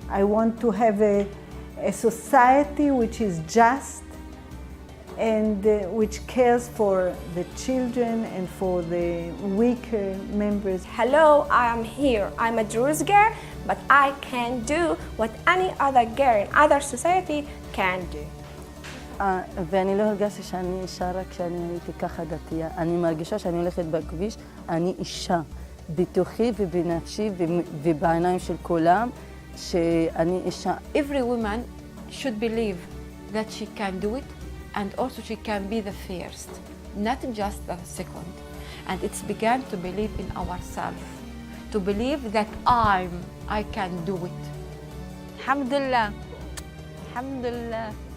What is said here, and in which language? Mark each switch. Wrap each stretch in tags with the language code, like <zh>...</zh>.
<en>I want to have a society which is just and which cares for the children and for the weaker members. Hello, I am here. I'm a Druze girl, but I can do what any other girl in other society can do.</en> <he>ואני לא הרגשתי שאני אישה רק כשאני הייתי ככה דתייה. אני מרגישה שאני הולכת בכביש, אני אישה. בתוכי ובנפשי ובעיניים של כולם, שאני אישה.</he> <en>Every woman should believe that she can do it, and also she can be the first, not just the second. And it's began to believe in ourselves, to believe that I can do it.</en> <ar>Alhamdulillah. Alhamdulillah.</ar>